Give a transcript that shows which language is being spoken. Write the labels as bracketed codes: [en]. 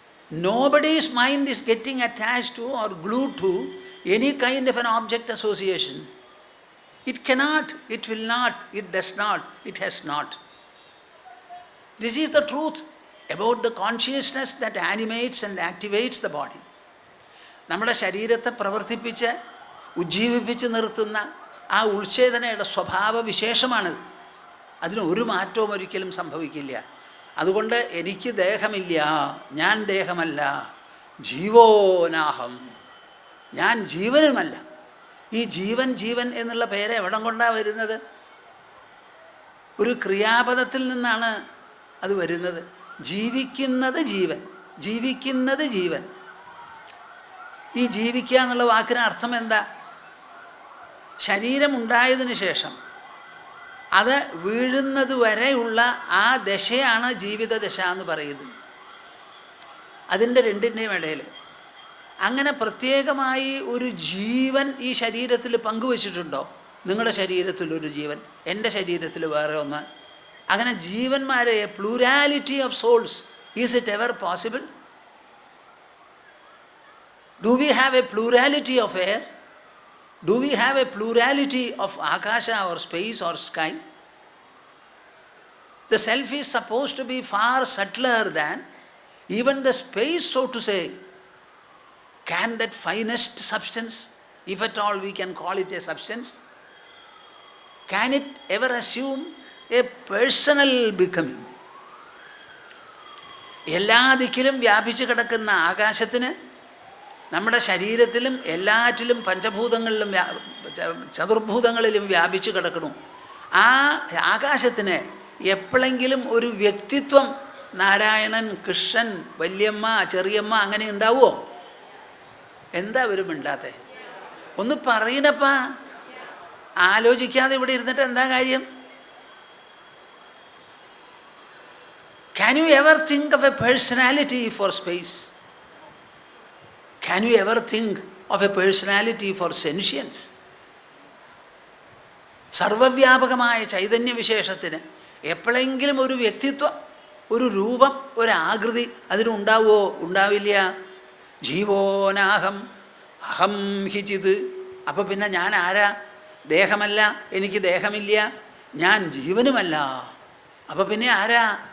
[en] Nobody's mind is getting attached to or glued to any kind of an object association. It cannot, it will not, it does not, it has not. This is the truth about the consciousness that animates and activates the body. [ml] നമ്മുടെ ശരീരത്തെ പ്രവർത്തിപ്പിച്ച് ഉജ്ജീവിപ്പിച്ച് നിർത്തുന്ന ആ ഉൾച്ചേതനയുടെ സ്വഭാവ വിശേഷമാണിത്. അതിന് ഒരു മാറ്റവും ഒരിക്കലും സംഭവിക്കില്ല. അതുകൊണ്ട് എനിക്ക് ദേഹമില്ല, ഞാൻ ദേഹമല്ല, ജീവോനാഹം, ഞാൻ ജീവനുമല്ല. ഈ ജീവൻ എന്നുള്ള പേര് എവിടം കൊണ്ടാണ് വരുന്നത്? ഒരു ക്രിയാപദത്തിൽ നിന്നാണ് അത് വരുന്നത്. ജീവിക്കുന്നത് ജീവൻ, ജീവിക്കുന്നത് ജീവൻ. ഈ ജീവിക്കുക എന്നുള്ള വാക്കിന് അർത്ഥം എന്താ? ശരീരമുണ്ടായതിന് ശേഷം അത് വീഴുന്നത് വരെയുള്ള ആ ദശയാണ് ജീവിതദശ എന്ന് പറയുന്നത്. അതിൻ്റെ രണ്ടിൻ്റെയും ഇടയിൽ അങ്ങനെ പ്രത്യേകമായി ഒരു ജീവൻ ഈ ശരീരത്തിൽ പങ്കുവച്ചിട്ടുണ്ടോ? നിങ്ങളുടെ ശരീരത്തിലൊരു ജീവൻ, എൻ്റെ ശരീരത്തിൽ വേറെ ഒന്ന്. അങ്ങനെ ജീവന്മാരെ [en] Plurality of souls, is it ever possible? Do we have a plurality of air? Do we have a plurality of akasha or space or sky? The self is supposed to be far subtler than even the space, so to say. Can that finest substance, if at all we can call it a substance, can it ever assume a personal becoming? [ml] എല്ലാ ദിക്കിലും വ്യാപിച്ചു കിടക്കുന്ന ആകാശത്തിന് നമ്മുടെ ശരീരത്തിലും എല്ലാറ്റിലും പഞ്ചഭൂതങ്ങളിലും ചതുർഭൂതങ്ങളിലും വ്യാപിച്ചു കിടക്കണം. ആ ആകാശത്തിന് എപ്പോഴെങ്കിലും ഒരു വ്യക്തിത്വം, നാരായണൻ, കൃഷ്ണൻ, വല്യമ്മ, ചെറിയമ്മ അങ്ങനെ ഉണ്ടാവുമോ? എന്താ ഒരു മിണ്ടാത്തെ? ഒന്ന് പറയണപ്പാ. ആലോചിക്കാതെ ഇവിടെ ഇരുന്നിട്ട് എന്താ കാര്യം? [en] Can you ever think of a personality for space? Can you ever think of a personality for sentience? [ml] സർവവ്യാപകമായ ചൈതന്യവിശേഷത്തിന് എപ്പോഴെങ്കിലും ഒരു വ്യക്തിത്വം, ഒരു രൂപം, ഒരു ആകൃതി അതിനുണ്ടാവുമോ? ഉണ്ടാവില്ല. [sa] ജീവോനാഹം അഹം ഹിചിത്. [ml] അപ്പോൾ പിന്നെ ഞാൻ ആരാ? ദേഹമല്ല, എനിക്ക് ദേഹമില്ല, ഞാൻ ജീവനുമല്ല. അപ്പോൾ പിന്നെ ആരാ?